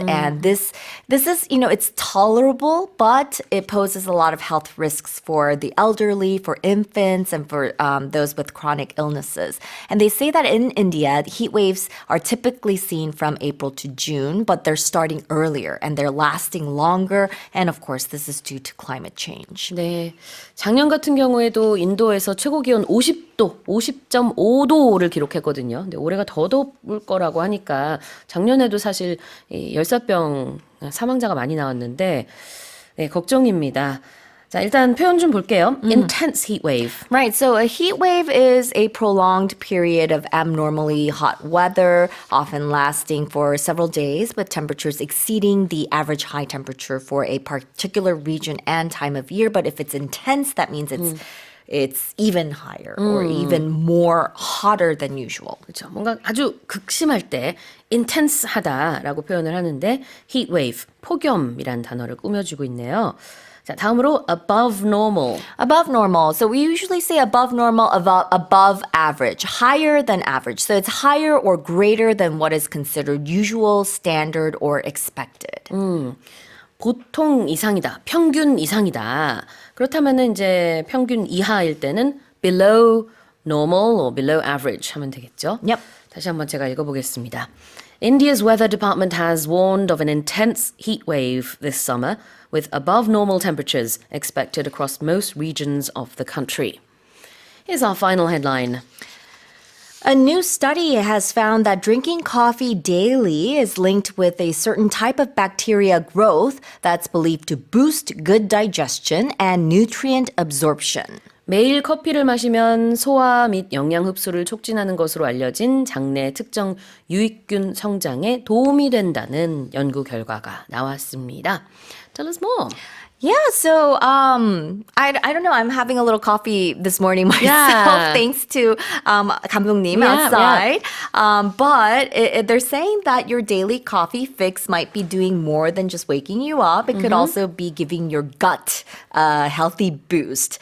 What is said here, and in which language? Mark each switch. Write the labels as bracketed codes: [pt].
[en] And this is, it's tolerable, but it poses a lot of health risks for the elderly, for infants, and for those with chronic illnesses. And they say that in India, heat waves are typically seen from April to June, but they're starting earlier and they're lasting longer. And of course, this is due to climate change. [ko] 네, 작년 같은 경우에도 인도에서 최고 기온 50도, 50.5도를 기록했거든요. 근데 올해가 더 더울 거라고 하니까 작년에도 사실 이 열사병 사망자가 많이 나왔는데 네, 걱정입니다. 자, 일단 표현 좀 볼게요. [en] Intense heat wave. Right. So a heat wave is a prolonged period of abnormally hot weather, often lasting for several days, with temperatures exceeding the average high temperature for a particular region and time of year. But if it's intense, that means it's even higher or even more hotter than usual. [ko] 그렇죠. 뭔가 아주 극심할 때 intense하다라고 표현을 하는데 heat wave, 폭염이란 단어를 꾸며주고 있네요. 자, 다음으로 above normal. [en] Above normal. So we usually say above normal, above average, higher than average. So it's higher or greater than what is considered usual, standard, or expected. [ko] 보통 이상이다, 평균 이상이다. 그렇다면은 이제 평균 이하일 때는 [en] below normal or below average [ko] 하면 되겠죠? Yep. 다시 한번 제가 읽어보겠습니다. [en] India's weather department has warned of an intense heat wave this summer with above normal temperatures expected across most regions of the country. Here's our final headline. A new study has found that drinking coffee daily is linked with a certain type of bacteria growth that's believed to boost good digestion and nutrient absorption. [ko] 매일 커피를 마시면 소화 및 영양 흡수를 촉진하는 것으로 알려진 장내 특정 유익균 성장에 도움이 된다는 연구 결과가 나왔습니다. [en] Tell us more. Yeah, so I don't know. I'm having a little coffee this morning myself, Yeah. thanks to 감독님 Yeah, outside. But they're saying that your daily coffee fix might be doing more than just waking you up. It could also be giving your gut a healthy boost.